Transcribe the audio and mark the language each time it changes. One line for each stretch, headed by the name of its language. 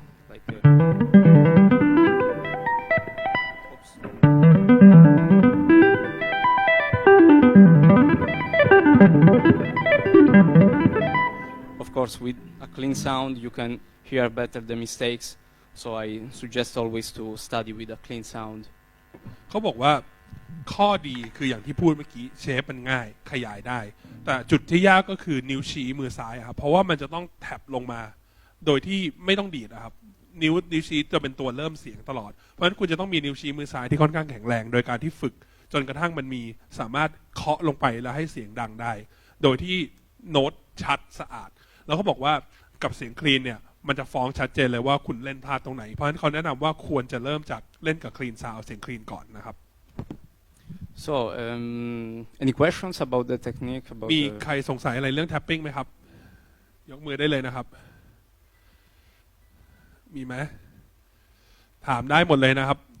English: Like of course, with a clean sound, you can hear better the mistakes. So I suggest always to study with a clean sound.
Thai: เขาบอกว่าข้อดีคืออย่างที่พูดเมื่อกี้เชฟมันง่ายขยายได้แต่จุดที่ยากก็คือนิ้วชี้มือซ้ายครับเพราะว่ามันจะต้องแท็บลงมา โดยที่ไม่ต้องดีดนะครับนิ้วชี้จะเป็นตัวเริ่มเสียงตลอดเพราะฉะนั้นคุณจะต้องมีนิ้วชี้มือซ้ายที่ค่อนข้างแข็งแรงโดยการที่ฝึกจนกระทั่งมันมีสามารถเคาะลงไปแล้วให้เสียงดังได้โดยที่โน้ตชัดสะอาดแล้วเขาบอกว่ากับเสียงคลีนเนี่ยมันจะฟ้องชัดเจนเลยว่าคุณเล่นพลาดตรงไหนเพราะฉะนั้นเขาแนะนำว่าควรจะเริ่มจากเล่นกับคลีนซาวด์เสียงคลีนก่อนนะครับ
English: So any questions about the technique? About
Thai: มีใครสงสัยอะไรเรื่อง tapping ไหมครับยกมือได้เลยนะครับมีไหมถามได้หมดเลยนะครับ